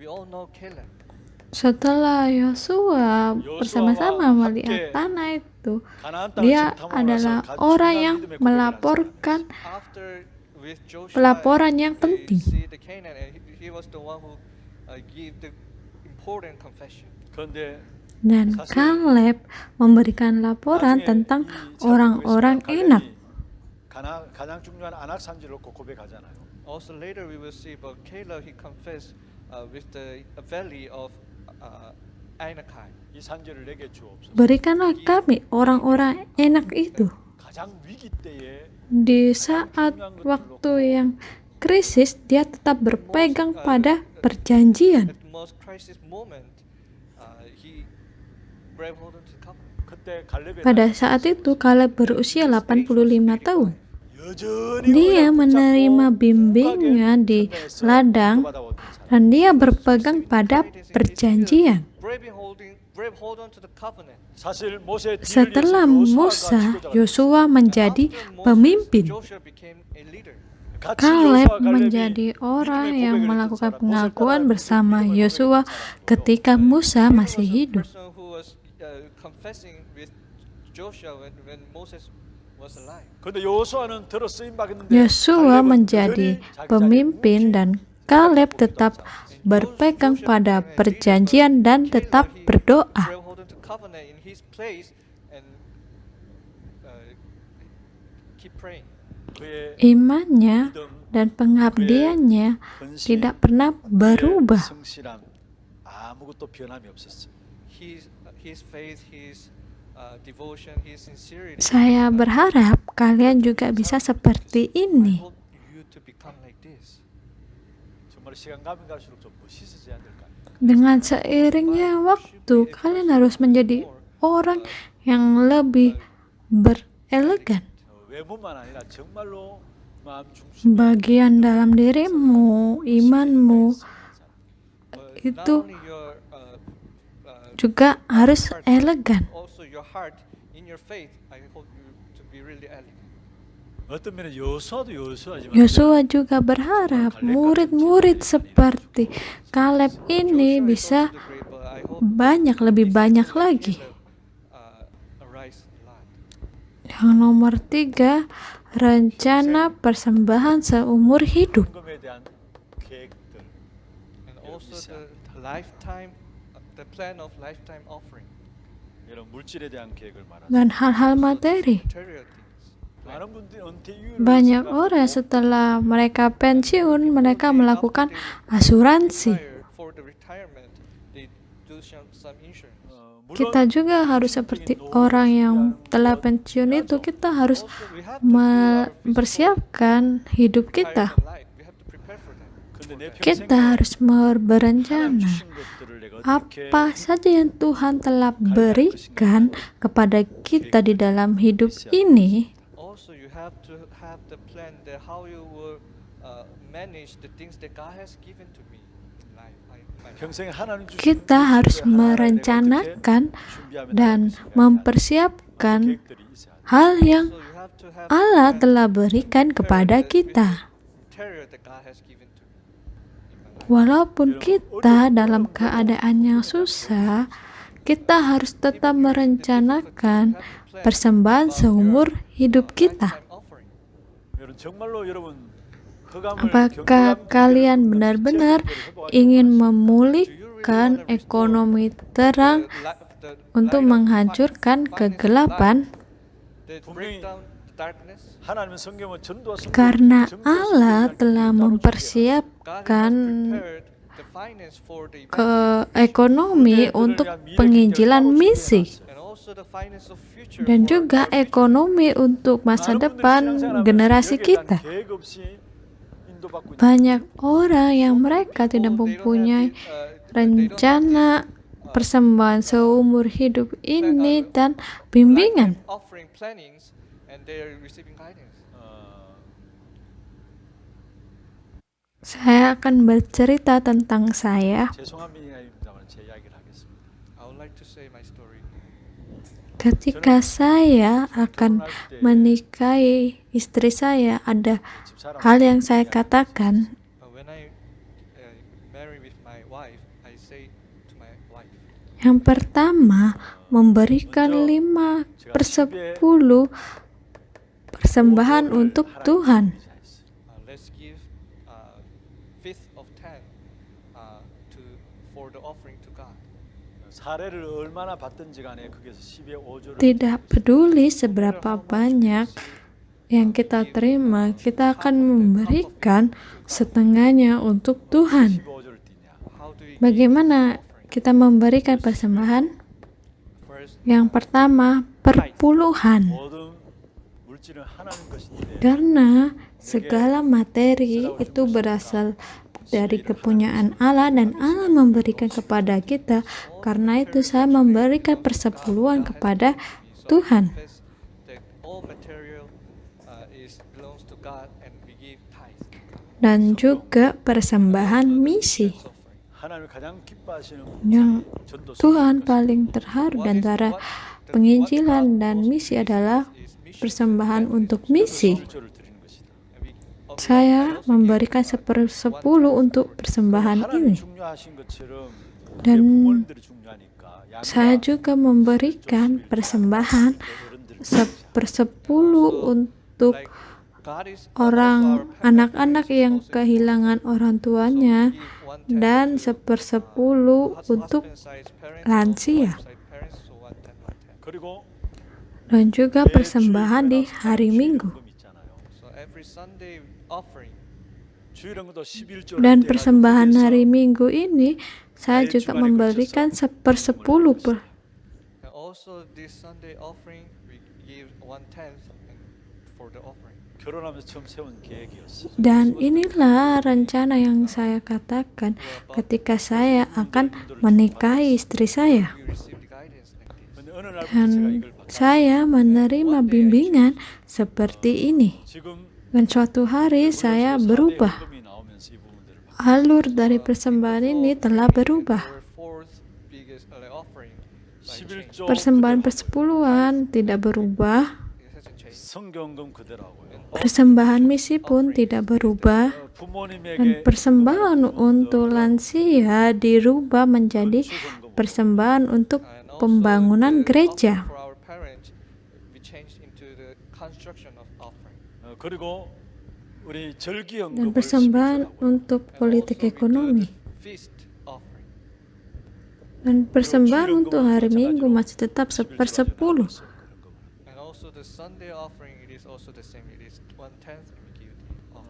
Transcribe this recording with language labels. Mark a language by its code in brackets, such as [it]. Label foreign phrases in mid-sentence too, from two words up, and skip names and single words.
[id] Setelah Yosua bersama-sama melihat tanah itu, dia adalah orang yang melaporkan pelaporan yang penting. [ko] 그런데 [id] Dan Kaleb memberikan laporan tentang orang-orang Enak. [ko] 가장 중요한 아낙 산지를 놓고 고백하잖아요. [en] Also later we will see about Caleb. He confessed with the valley of Anakai. [ko] 이 산지를 내게 주옵소서. [id] Berikanlah kami orang-orang Enak itu. [ko] 가장 위기 때에 [id] Di saat waktu yang krisis, dia tetap berpegang pada perjanjian. [en] At the most crisis moment, he grabbed hold onto the covenant. [ko] 그때 갈렙의 [id] Pada saat itu, Kaleb berusia 85 tahun. [ko] 여전히 [id] Dia [ko] 언약 [id] menerima [ko] 붙잡고 [id] bimbingan di [ko] 순례에서 [id] ladang [ko] 구원받아온 사람. [id] dan dia berpegang pada perjanjian. [en] Grab hold onto the covenant. [ko] 사실 모세의 뒤를 [id] Setelah [ko] 이어서 [id] Musa, [ko] 지도자가 [id] Yosua menjadi [en] After Moses, [id] pemimpin. [en] Joshua became a leader. [ko] 같이 [id] Kaleb [ko] 여호수아와 갈렙이 [id] menjadi orang [ko] 믿음의 [id] yang [ko] 고백을 [id] melakukan [ko] 했던 사람, [id] pengakuan [ko] 모세 [id] bersama [ko] 믿음의 고백을 [id] Yosua [ko] 했던 사람으로 [id] ketika Musa [en] He [id] masih [en] was a [id] hidup. [en] person who was confessing with Joshua when Moses was alive. [ko] 근데 여호수아는 들어 쓰임 받았는데 [id] Yosua [ko] 갈렙은 [id] menjadi [ko] 여전히 자기 [id] pemimpin [ko] 자리에 [id] dan Kaleb tetap berpegang pada perjanjian dan tetap berdoa. [en] Grab hold onto covenant in his place and keep praying. [ko] 그의 [id] Imannya [ko] 믿음, [id] dan pengabdiannya [ko] 헌신, [id] tidak pernah [ko] 그의 [id] berubah. [ko] 성실함 아무것도 변함이 없었어요. [en] His faith, his devotion, his sincerity. [id] Saya berharap kalian juga bisa seperti [en] I [id] ini. [en] hope you to become like this. [ko] 정말 시간 가면 갈수록 좀 멋있어져야 될까요? [id] Dengan seiringnya waktu, kalian harus menjadi orang yang lebih berelegan. [ko] 외모만 아니라 정말로 마음 중심 [id] Bagian dalam dirimu, imanmu, itu [en] Not only your [id] juga harus elegan. [en] also your heart in your faith. I hope you to be really elegant. [ko] 어떤 면에 여호수아도 여호수아지만 [id] Yosua juga berharap murid-murid seperti Kaleb ini [en] Joshua is [id] bisa [en] also the great, but I hope [id] banyak, lebih banyak lagi. [en] arise a lot. [id] Yang nomor 3, rencana persembahan seumur hidup. [ko] 헌금에 대한 계획들 [en] And also the lifetime, the plan of lifetime offering. [ko] 이런 물질에 대한 계획을 말하는 [id] Dan hal-hal materi. [en] Material things. [ko] 많은 분들이 은퇴 이후에 [id] Banyak orang setelah mereka pensiun, mereka melakukan asuransi. [en] For the retirement, they do some insurance. [id] Kita juga harus seperti orang yang telah pensiun itu, kita harus [en] Also, we have to do our physical [id] mempersiapkan hidup kita. [en] retirement life. We have to prepare for that. [ko] 근데 내 [id] Kita [ko] 평생에 [id] harus [ko] 하나님 [id] berencana [ko] 주신 것들을 내가 어떻게 [id] apa saja yang Tuhan telah berikan kepada kita di dalam hidup ini. [en] Also, you have to have the plan that how you will manage the things that God has given to me in life. [ko] 평생에 하나님 주신 [id] Kita harus [ko] 물질을 하나하나 내가 [id] merencanakan [ko] 어떻게 준비하면 [id] dan [ko] 되겠습니까? [id] mempersiapkan [ko] 계획들이 있어야 돼. [id] hal yang [en] So you have to have [id] Allah [en] the plan [id] telah [en] to [id] berikan [en] prepare [id] kepada [en] with the [id] kita. [en] material that God has given to me in my life. [id] Walaupun kita dalam keadaan yang susah, kita harus tetap merencanakan persembahan seumur hidup kita. [en] Lifetime offering. [ko] 여러분 정말로 여러분 흑암을 [id] Apakah kalian benar-benar ingin memulihkan ekonomi terang [en] The [id] untuk [en] light of [id] menghancurkan [en] finance [id] kegelapan? [en] that break down the darkness? [ko] 하나님은 성경은 전도와 선교 [id] Karena [ko] 정도 [id] Allah [ko] 선교를 [id] telah [ko] 따로 준비해요. [en] God has [id] mempersiapkan [en] prepared the finance for the [id] ke ekonomi untuk penginjilan misi [en] and also the finance of future [id] dan [en] for [id] juga [en] our future. [id] ekonomi untuk masa depan generasi kita. [ko] 계획 없이 인도받고 있는 [id] Banyak orang yang mereka tidak mempunyai rencana persembahan seumur hidup ini dan bimbingan. [en] Offering plannings and they are receiving guidance. [id] Saya akan bercerita tentang saya. [ko] 죄송합니다만 제 이야기를 하겠습니다. [en] I would like to say my story. [id] Ketika saya akan menikahi istri saya, ada [ko] 집사람 [id] hal yang saya katakan. [en] When I marry with my wife, I say to my wife, [id] Yang pertama, memberikan 5/10 persembahan untuk Tuhan. [en] let's give fifth of 10 for the offering to God. [ko] 사례를 얼마나 받든지 간에 거기서 10의 5조를 [id] Tidak peduli seberapa banyak yang kita terima, kita akan memberikan setengahnya untuk Tuhan. [ko] 15조를 띠냐. [en] How do we [id] Bagaimana kita memberikan persembahan? [en] first [id] Yang pertama, perpuluhan. [ko] 모든 물질은 하나님 것인데 [id] Karena segala materi itu berasal dari kepunyaan Allah dan Allah memberikan kepada kita. Karena itu saya memberikan persepuluhan kepada Tuhan. [en] Confess that all material belongs to God and we give tithes. [id] Dan juga persembahan misi [ko] 하나님이 가장 기뻐하시는 [id] yang [ko] 전도 [id] Tuhan paling terharu di antara penginjilan dan misi adalah persembahan untuk misi. [ko] 일조를 드리는 것이다. [id] Saya memberikan 1/10 untuk persembahan [ko] 하나님이 [id] ini. [ko] 중요하신 것처럼 우리 [id] Dan [ko] 부모님들이 중요하니까 [id] saya juga memberikan persembahan 1/10 untuk orang anak-anak yang kehilangan orang tuanya dan 1/10 untuk lansia. [ko] 그리고 [id] Dan juga persembahan di hari Minggu. [en] So every Sunday offering, [ko] 주일헌금도 11조를 [id] Dan persembahan hari Minggu ini saya juga memberikan 1/10 [en] and also this Sunday offering we give 1/10 for the offering. [ko] 결혼하면서 처음 세운 계획이었어. [id] Dan inilah rencana yang saya katakan ketika saya akan menikahi istri saya. [en] We receive the guidance like this. [ko] 근데 어느 날부터 제가 [id] Dan [ko] 이걸 받아. [id] saya menerima bimbingan seperti ini. [ko] 지금 [id] Dan suatu hari saya berubah. [ko] 헌금이 나오면서 이 부분들을 [id] Alur dari persembahan ini telah berubah. [en] Our fourth biggest offering, like [ko] 11조 [id] Persembahan persepuluhan tidak berubah. [en] it hasn't changed. [ko] 성경금 그대로고요. [id] Persembahan misi pun tidak berubah. Dan [ko] 부모님에게 [id] persembahan untuk lansia dirubah menjadi persembahan untuk [en] And also [id] pembangunan [en] the [id] gereja. [en] offering for our parents, we changed into the construction of offering. [ko] 그리고 우리 [id] Dan [ko] 절기헌금을 [id] persembahan [ko] 11조라고요. [id] untuk politik [en] Also we do [id] ekonomi. [en] the feast offering. [id] Dan persembahan untuk hari Minggu masih tetap 1/10. [en] And also the Sunday offering, it is also the same. It is 1/10 and we give the offering.